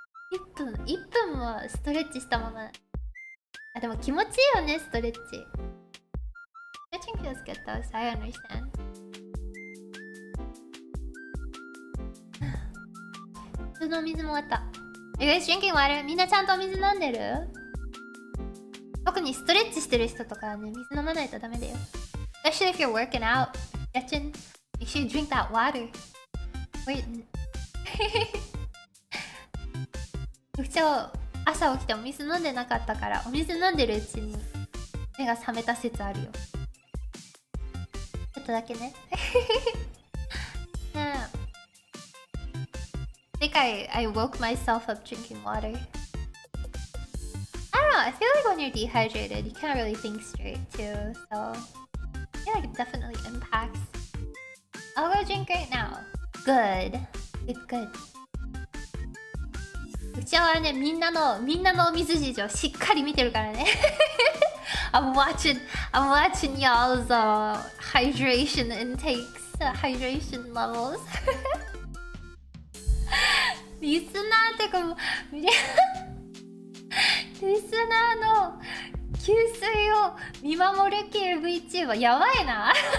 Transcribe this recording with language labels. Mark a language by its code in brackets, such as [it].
[ja] 1分もストレッチしたまま。でも気持ちいいよね、ストレッチ。 [en] Stretching feels good though, so I understand. [ja] 普通のお水も終わった。 [en] You guys drinking water? [ja] みんなちゃんとお水飲んでる？特にストレッチしてる人とかはね、水飲まないとダメだよ。 [en] Especially if you're working out, stretching, make sure you drink that water. Wait. [ja] 今日朝起きてお水飲んでなかったから、お水飲んでるうちに目が覚めた説あるよ。ちょっとだけね。 [en] ねえ。I think I woke myself up drinking water. I don't know, I feel like when you're dehydrated, you can't really think straight too, so I feel like it definitely impacts. I'll go drink right now. Good. Good. [ja] うちはね、みんなのお水事情しっかり見てるからね。 [en] I'm watching y'all's hydration intakes, hydration levels. [ja] リスナーってかもうリスナーの給水を見守る系 VTuber やばいな。